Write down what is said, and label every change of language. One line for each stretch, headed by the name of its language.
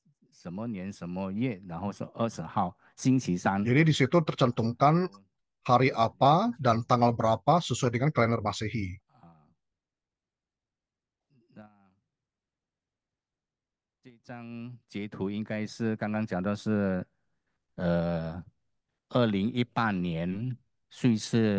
Chinese: 什么年什么月，然后是20号星期三。
Indonesian: Jadi di situ tercantumkan hari apa dan tanggal berapa sesuai dengan kalender Masehi.
Chinese: 那这张截图应该是刚刚讲到是2018年瑞士。